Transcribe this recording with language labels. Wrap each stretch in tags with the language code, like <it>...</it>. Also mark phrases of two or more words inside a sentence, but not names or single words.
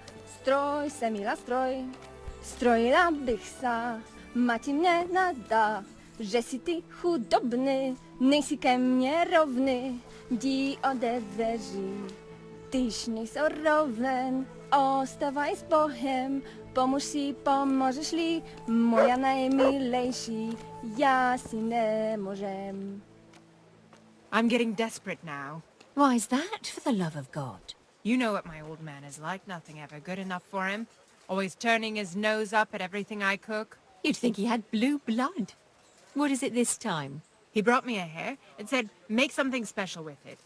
<cs>Stroj se mila stroj, strojila bych sa, mati mě nadá, že si ty chudobny, nejsi ke mně rovny, jdi ode dveří, tyž nejsou roven, ostavaj s Bohem, pomůž si, pomožeš-li, moja nejmilejší, já si nemůžem.</cs> <en>I'm getting desperate now. Why's that, for the love of God? You know what my old man is like, nothing ever good enough for him. Always turning his nose up at everything I cook. You'd think he had blue blood. What is it this time? He brought me a hare and said, make something special with it.</en>